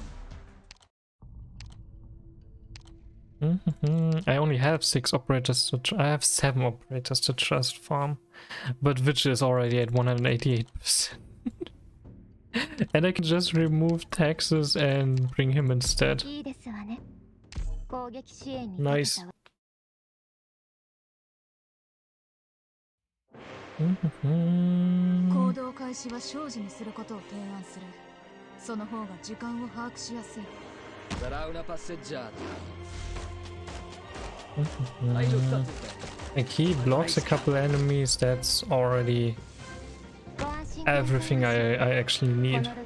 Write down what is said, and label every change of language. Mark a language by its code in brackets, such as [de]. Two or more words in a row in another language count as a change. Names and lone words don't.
[en] I only have 6 operators to I have 7 operators to trust farm. But Witch is already at 188%. And I can just remove taxes and bring him instead. Nice. [ja] 行動開始は生じにすることを提案する。その方が時間を把握しやすい。 [it] Sarà una passeggiata. [en] Like he blocks a couple enemies, that's already everything I actually need.